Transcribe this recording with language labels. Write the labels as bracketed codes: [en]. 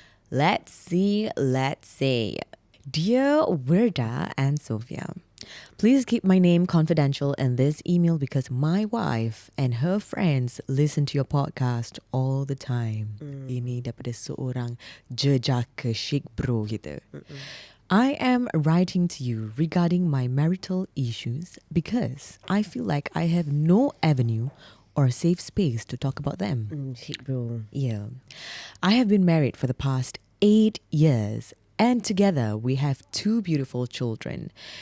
[en] Let's say, Dear Wirda and Sophia, please keep my name confidential in this email because my wife and her friends listen to your podcast all the time. [ms] Ini daripada seorang jejaka chic bro kita. [en] I am writing to you regarding my marital issues because I feel like I have no avenue or safe space to talk about them. Shit bro. Yeah. I have been married for the past 8 years and together we have 2 beautiful children.